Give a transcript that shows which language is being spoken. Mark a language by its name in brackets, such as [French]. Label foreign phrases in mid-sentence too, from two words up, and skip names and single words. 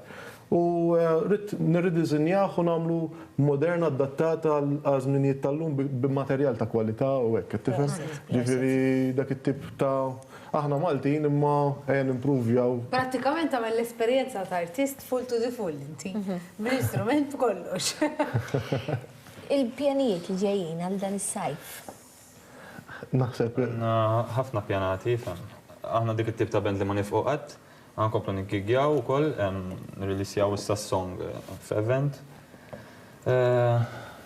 [Maltese] U nirridiżinjah u nagħmlu moderna adattata għal żminijiet tal-lum b'materjal ta' kwalità u hekk, qed tifhem? Ġifieri dak it-tip ta' aħna Maltin imma ejja nimpruvjaw. Prattikament tagħmel l-esperjenza ta' artist [English] full to the full [Maltese] inti. Bil-istrument kollox. Il-pjanijiet li ġejjin għal dan is-sajf. Naħseb ħafna pjanati, aħna dik it-tip ta' band li ma nifqu qatt. Għankomplu niggigjaw u koll, nirrilisjaw issa song f'event.